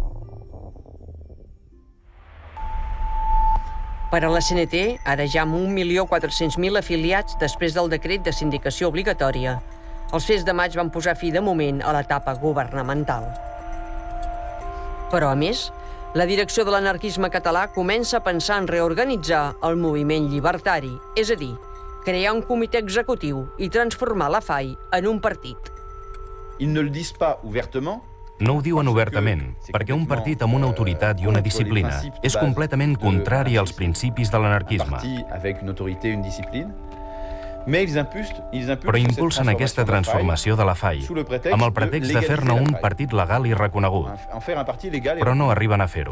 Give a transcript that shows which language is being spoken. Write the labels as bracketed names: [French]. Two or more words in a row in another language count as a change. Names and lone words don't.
[Catalan] Per a la CNT, ara ja amb 1.400.000 afiliats després del decret de sindicació obligatòria, els fets de maig van posar fi de moment a l'etapa governamental. Però, a més, la direcció de l'anarquisme català comença a pensar en reorganitzar el moviment llibertari, és a dir, crear un comitè executiu i transformar la FAI en un partit. [French] Ils ne le disent pas ouvertement. [Catalan] No ho diuen obertament, perquè un partit amb una autoritat i una disciplina és completament contrari als principis de l'anarquisme. Però impulsen aquesta transformació de la FAI amb el pretext de fer-ne un partit legal i reconegut, però no arriben a fer-ho.